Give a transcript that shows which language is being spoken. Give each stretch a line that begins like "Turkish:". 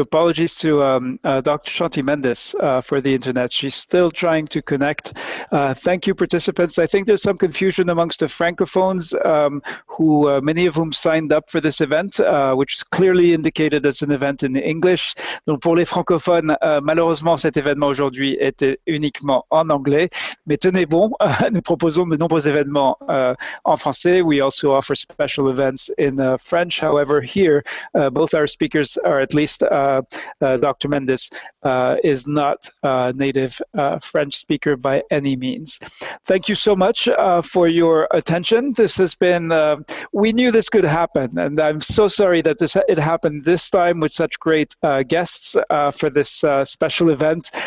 English: Apologies to Dr. Shanthi Mendis for the internet. She's still trying to connect. Thank you, participants. I think there's some confusion amongst the francophones, who many of whom signed up for this event, which is clearly indicated as an event in English.
French: Donc pour les francophones, malheureusement, cet événement aujourd'hui était uniquement en anglais, mais tenez bon, nous proposons de nombreux événements en français.
English: We also offer special events in French. However, here, both our speakers, or at least Dr. Mendis, is not a native French speaker by any means. Thank you so much for your attention. This has been, we knew this could happen, and I'm so sorry that it happened this time with such great guests for this special event.